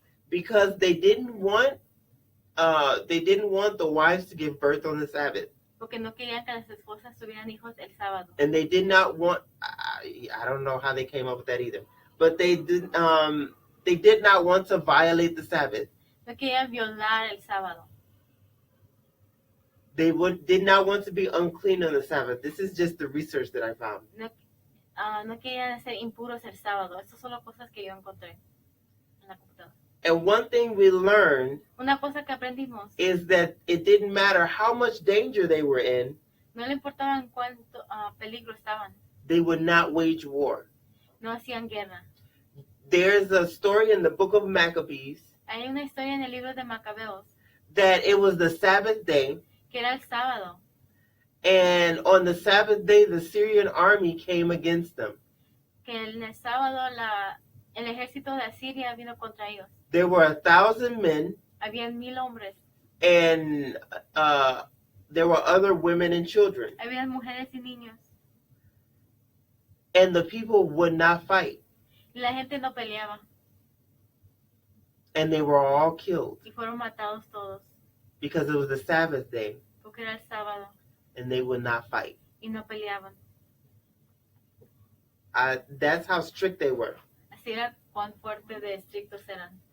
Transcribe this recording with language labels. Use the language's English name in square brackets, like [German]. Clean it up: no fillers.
[English] Because they didn't want the wives to give birth on the Sabbath. [Spanish] Porque no querían que las esposas tuvieran hijos el sábado. [English] And they did not want, I don't know how they came up with that either, but they did not want to violate the Sabbath. [Spanish] No querían violar el sábado. [English] They did not want to be unclean on the Sabbath. This is just the research that I found. [Spanish] No querían ser impuros el sábado. Estas son las cosas que yo encontré en la computadora. [English] And one thing we learned [Spanish] Una cosa que aprendimos, [English] is that it didn't matter how much danger they were in, [Spanish] no le importaba en cuánto peligro estaban. [English] they would not wage war. [Spanish] No hacían guerra. [English] There's a story in the book of Maccabees [Spanish] Hay una historia en el libro de Macabeos [English] that it was the Sabbath day, [Spanish] que era el sábado. [English] and on the Sabbath day, the Syrian army came against them. [Spanish] Que en el sábado el ejército de Asiria vino contra ellos. [English] There were 1,000 men, [Spanish] Habían 1,000 hombres. [English] and there were other women and children. [Spanish] Habían mujeres y niños. [English] And the people would not fight, [Spanish] Y la gente no peleaba. [English] and they were all killed [Spanish] Y fueron matados todos. [English] because it was the Sabbath day, [Spanish] Porque era el sábado. [English] and they would not fight. [Spanish] Y no peleaban. [English] That's how strict they were. [Spanish] Así era cuán fuerte de estrictos eran.